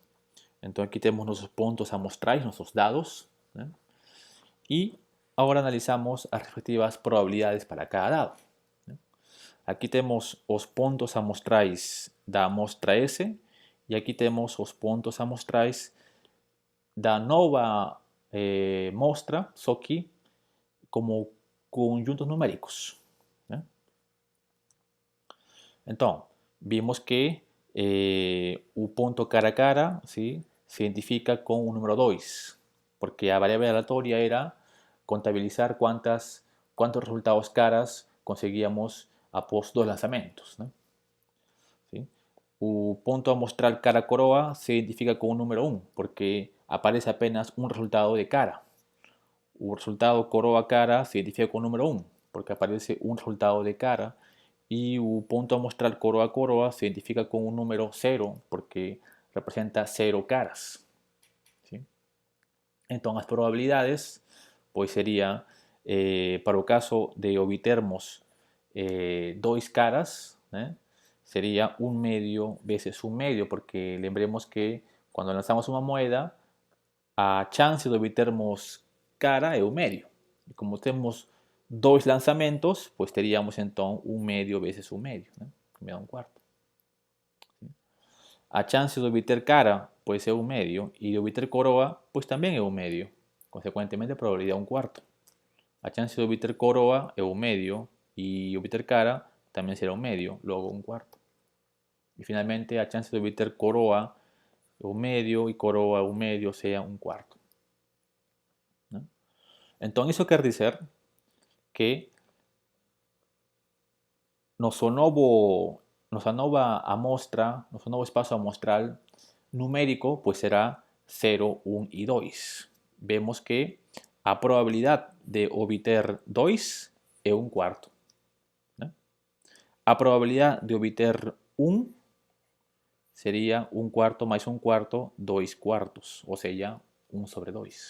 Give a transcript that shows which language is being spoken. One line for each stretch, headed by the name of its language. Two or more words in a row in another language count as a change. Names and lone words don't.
Spanish: Entonces aquí tenemos nuestros puntos a mostrar, nuestros dados. Y ahora analizamos las respectivas probabilidades para cada dado. Aquí tenemos los puntos a mostrar
Portuguese: da mostra
Spanish: S y aquí tenemos los puntos a mostrar
Portuguese: da nova mostra, só que
Spanish: como conjuntos numéricos. Entonces, vimos que el punto cara a cara, ¿sí?, se identifica con un número 2, porque la variable aleatoria era contabilizar cuántos resultados caras conseguíamos após dos lanzamientos. ¿Sí? El punto a mostrar cara a coroa se identifica con un número 1, porque aparece apenas un resultado de cara. El resultado coroa cara se identifica con un número 1, porque aparece un resultado de cara. Y el punto a mostrar
Portuguese: coroa a coroa
Spanish: se identifica con un número 0 porque representa 0 caras. ¿Sí? Entonces las probabilidades pues sería para el caso de obtermos 2 caras, sería 1 medio veces 1 medio, porque lembremos que cuando lanzamos una moneda
Portuguese: a chance de obtermos cara
Spanish: es 1 medio. Y como tenemos 2 lanzamientos, pues teríamos entonces 1 medio veces 1 medio, que me da 1 cuarto. ¿Sí?
Portuguese: A chance de obter cara,
Spanish: pues es 1 medio,
Portuguese: y de obter coroa,
Spanish: pues también es 1 medio. Consecuentemente, probabilidad 1 cuarto.
Portuguese: A chance de obter coroa
Spanish: es 1 medio, y
Portuguese: obter cara
Spanish: también será 1 medio, luego 1 cuarto. Y finalmente,
Portuguese: a chance de obter coroa
Spanish: es 1 medio, y coroa 1 medio, sea 1 cuarto. Entonces, eso quiere decir que
Portuguese: nossa nova amostra, nosso novo espaço amostral numérico,
Spanish: pues será 0, 1 y 2. Vemos que a probabilidad de obter 2 es 1 cuarto. A probabilidad de obter 1 sería 1 cuarto más 1 cuarto, 2 cuartos, o sea, 1 sobre 2.